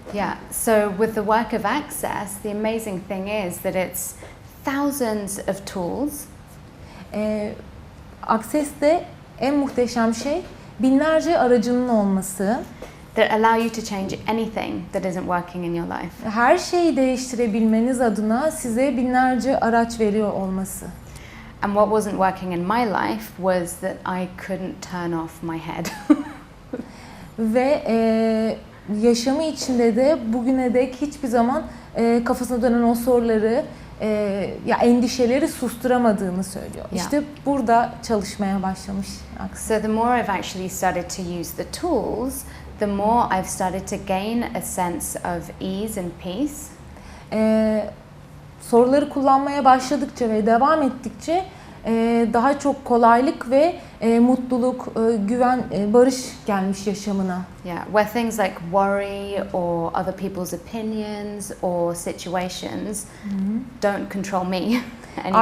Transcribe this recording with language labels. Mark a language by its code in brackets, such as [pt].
[en] Yeah, so with the work of Access, the amazing thing is that it's thousands of tools. [tr] Access'te en muhteşem şey binlerce aracının olması. [en] That allow you to change anything that isn't working in your life. [tr] Her şeyi değiştirebilmeniz adına size binlerce araç veriyor olması. [en] And what wasn't working in my life was that I couldn't turn off my head. [tr] Ve yaşamı içinde de bugüne dek hiçbir zaman kafasına dönen o soruları, endişeleri susturamadığını söylüyor. [en] Yeah. [tr] İşte burada çalışmaya başlamış. [en] So the more I've actually started to use the tools, the more I've started to gain a sense of ease and peace. [tr] Soruları kullanmaya başladıkça ve devam ettikçe daha çok kolaylık ve mutluluk, güven, barış gelmiş yaşamına. [en] Yeah, where things like worry or other people's opinions or situations don't control me anymore.